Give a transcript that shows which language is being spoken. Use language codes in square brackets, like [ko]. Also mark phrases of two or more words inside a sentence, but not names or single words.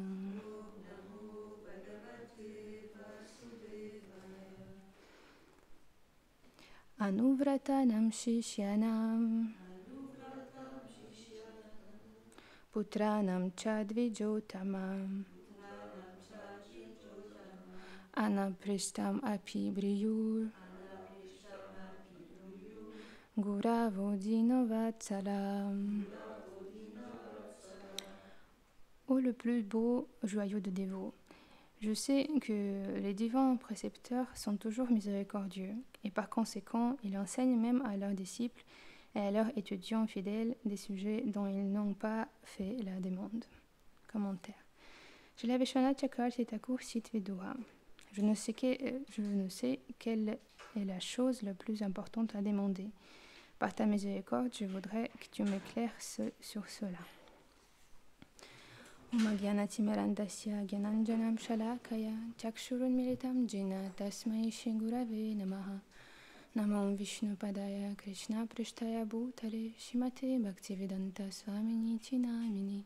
[sa] Anuvratanam Shishyanam Putranam Chadvijotamam Anaprishtam Api Briyur Guravo-dino-vatsalam. [fr] Ô le plus beau joyau de dévots, je sais que les divins précepteurs sont toujours miséricordieux, et par conséquent, ils enseignent même à leurs disciples et à leurs étudiants fidèles des sujets dont ils n'ont pas fait la demande. Commentaire. Srila Vishwanath Chakravarti Thakur cite Vidura. Je ne sais quelle est la chose la plus importante à demander. Par ta miséricorde, je voudrais que tu m'éclaires sur cela. [sa] Om Gyanatimirandasya Gyananjanam Shalakaya Chakshurun Militam Jina Tasmai Shri Gurave Namaha. Namo Vishnu Padaya Krishna Prishtaya Bhutale Shrimate Bhaktivedanta Swamini Namini.